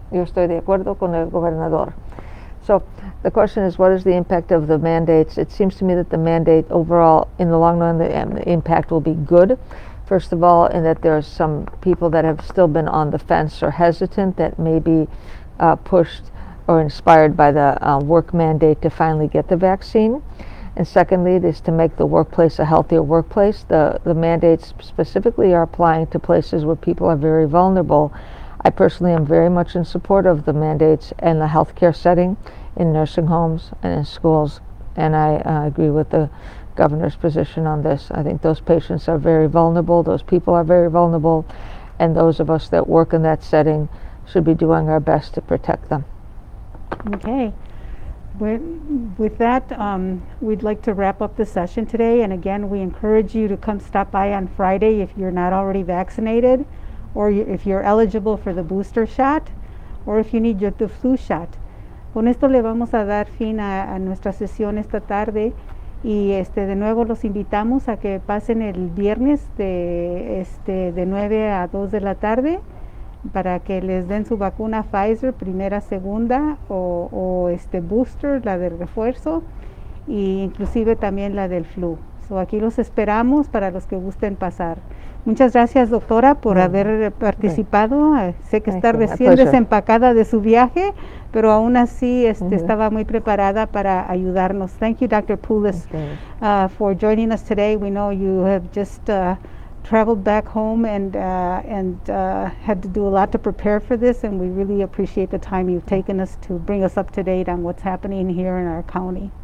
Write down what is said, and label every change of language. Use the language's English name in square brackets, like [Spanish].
[Spanish] Yo estoy de acuerdo con el gobernador. [English] So the question is, what is the impact of the mandates? It seems to me that the mandate overall, in the long run, the impact will be good. First of all, in that there are some people that have still been on the fence or hesitant that may be pushed or inspired by the work mandate to finally get the vaccine. And secondly, it is to make the workplace a healthier workplace. The mandates specifically are applying to places where people are very vulnerable. I personally am very much in support of the mandates in the healthcare setting, in nursing homes and in schools. And I agree with the governor's position on this. I think those patients are very vulnerable, those people are very vulnerable, and those of us that work in that setting should be doing our best to protect them. Okay. With that, we'd like to wrap up the session today. And again, we encourage you to come stop by on Friday if you're not already vaccinated, or if you're eligible for the booster shot, or if you need the flu shot. [Spanish] Con esto le vamos a dar fin a nuestra sesión esta tarde y de nuevo los invitamos a que pasen el viernes de 9 a 2 de la tarde para que les den su vacuna Pfizer, primera, segunda o booster, la del refuerzo, e inclusive también la del flu. So, aquí los esperamos para los que gusten pasar. Muchas gracias, doctora, por haber participado. Sé que está recién desempacada de su viaje, pero aún así estaba muy preparada para ayudarnos. [English] Thank you, Dr. Poulos, for joining us today. We know you have just traveled back home and had to do a lot to prepare for this, and we really appreciate the time you've taken us to bring us up to date on what's happening here in our county.